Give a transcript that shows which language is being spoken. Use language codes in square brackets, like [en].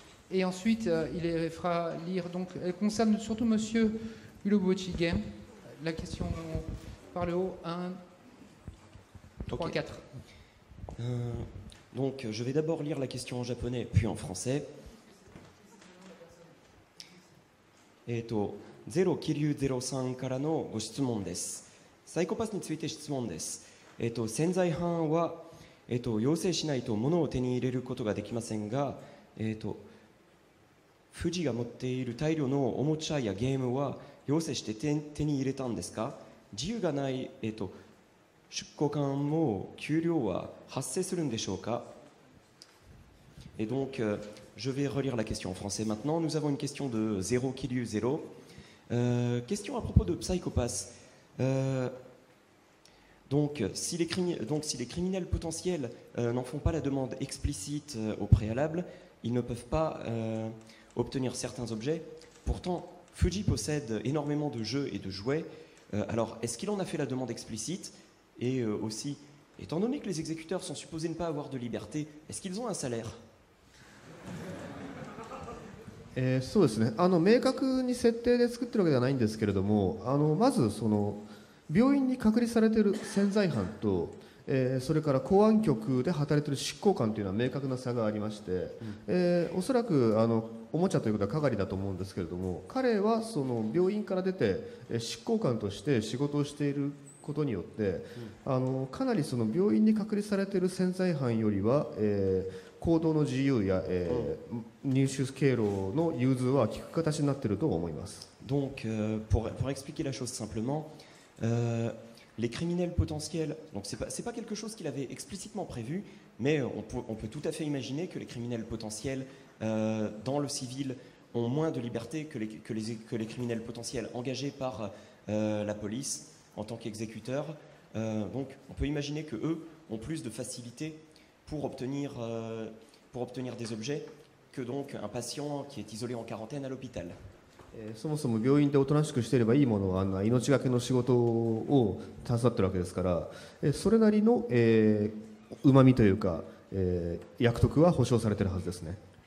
[fr] Et ensuite, il les fera lire. Donc elles concernent surtout Monsieur Urobuchi Game. La question par le haut, 1, 3, Ok. 4. Donc, je vais d'abord lire la question en japonais, puis en français. [ja] ゼロキリュウ03からのご質問です。サイコパスについて質問です。潜在犯は、要請しないと物を手に入れることができませんが、富士が持っている大量のおもちゃやゲームは要請して手に入れたんですか？自由がない、出庫間も給料は発生するんでしょうか？ [fr] Et donc, je vais relire la question en français maintenant. Nous avons une question de 0 Kiryu 0. Question à propos de Psychopass. Donc, si les criminels potentiels n'en font pas la demande explicite au préalable, ils ne peuvent pas obtenir certains objets. Pourtant, Fuji possède énormément de jeux et de jouets. Alors, est-ce qu'il en a fait la demande explicite? Et aussi, étant donné que les exécuteurs sont supposés ne pas avoir de liberté, est-ce qu'ils ont un salaire? [ja] そうですね、明確に設定で作ってるわけではないんですけれども、まずその病院に隔離されている潜在犯と、それから公安局で働いている執行官というのは明確な差がありまして、おそらくおもちゃということは係だと思うんですけれども、彼はその病院から出て執行官として仕事をしていることによって、かなりその病院に隔離されている潜在犯よりは、行動の自由や、入手経路の融通は効く形になっていると思います。 [fr] Donc, pour expliquer la chose simplement, les criminels potentiels, donc c'est pas quelque chose qu'il avait explicitement prévu, mais on peut tout à fait imaginer que les criminels potentiels dans le civil ont moins de liberté que les criminels potentiels engagés par la police en tant qu'exécuteurs. Donc, on peut imaginer que eux ont plus de facilité pour obtenir des objets que donc un patient qui est isolé en quarantaine à l'hôpital. [ja] そもそも病院でおとなしくしていればいいものを命がけの仕事を携わっているわけですから、それなりのうまみというか、役得は保証されているはずですね。